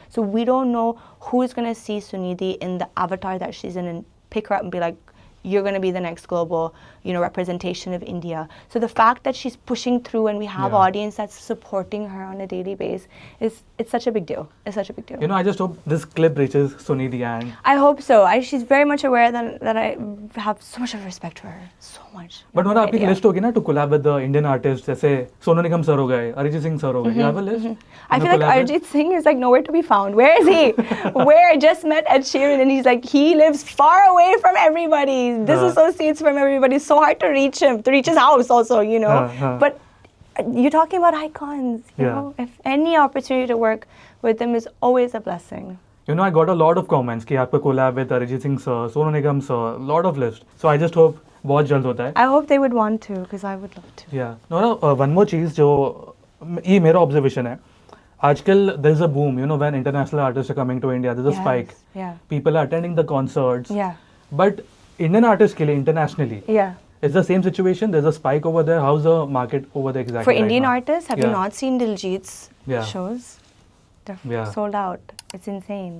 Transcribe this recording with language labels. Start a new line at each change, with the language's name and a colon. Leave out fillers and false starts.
English: So we don't know who is going to see Sunidhi in the avatar that she's in and pick her up and be like, you're going to be the next global, representation of India. So the fact that she's pushing through and we have audience that's supporting her on a daily basis, it's such a big deal. It's such a big deal. You know, I just hope this clip reaches Sunidhi, and I hope so. She's very much aware that I have so much of respect for her. So much.
Hindi: But Nora, आपकी list होगी ना
English: to collab with the Indian artists,
Hindi: जैसे Sonu Nigam sir हो गए, Arijit Singh sir हो गए.
English: You have a list? I feel like Arijit Singh is like nowhere to be found. Where is he? Where? I just met Ed Sheeran and he's like, he lives far away from everybody. Disassociates from everybody. It's so hard to reach him, to reach his house also, But you're talking about icons, you know. If any opportunity to work with them is always a blessing. You know, I got a lot of comments
Hindi: कि आपको
English: collab with Arijit Singh sir, Sonu Nigam sir, lot of lists. So I just hope
Hindi: बहुत जल्द होता है.
English: I hope they would want to, because I would love to. Yeah.
Hindi: Nora,
English: one more
Hindi: चीज़ जो ये मेरा observation है. आजकल
English: there's a boom, when international artists are coming to India, there's a spike. Yeah. People are attending the concerts. Yeah. But Indian artists
Hindi: के लिए
English: internationally. Yeah. It's the same situation. There's a spike over there. How's the market over there exactly? For Indian right artists, have you not seen Diljit's shows? They're sold out. It's insane.